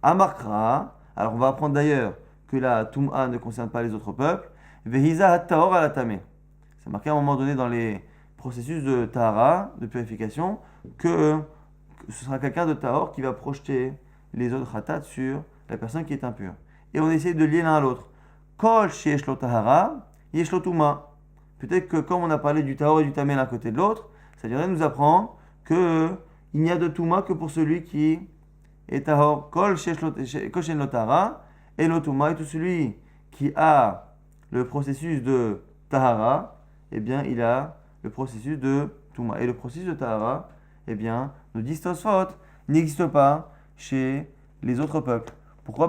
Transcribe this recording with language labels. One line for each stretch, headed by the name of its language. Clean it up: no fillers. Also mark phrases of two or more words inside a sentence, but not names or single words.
French: Amarkra, alors on va apprendre d'ailleurs que la Tum'a ne concerne pas les autres peuples.
Hebrew: והזה הטהור על הטמא.
French: C'est marqué à un moment donné dans les processus de tahara, de purification, que ce sera quelqu'un de tahor qui va projeter les autres khatat sur la personne qui est impure. Et on essaie de lier l'un à l'autre.
Hebrew: כל שיש לו טהרה, יש לו טומאה.
French: Peut-être que comme on a parlé du tahor et du tamé l'un côté de l'autre, ça viendrait nous apprendre que il n'y a de tuma que pour celui qui est tahor.
Hebrew: כל שיש לו טהרה, יש לו טומאה,
French: et tout celui qui a le processus de tahara, eh bien il a le processus de Touma. Et le processus de Tahara, eh bien, nous dit Tosfot, n'existe pas chez les autres peuples. Pourquoi?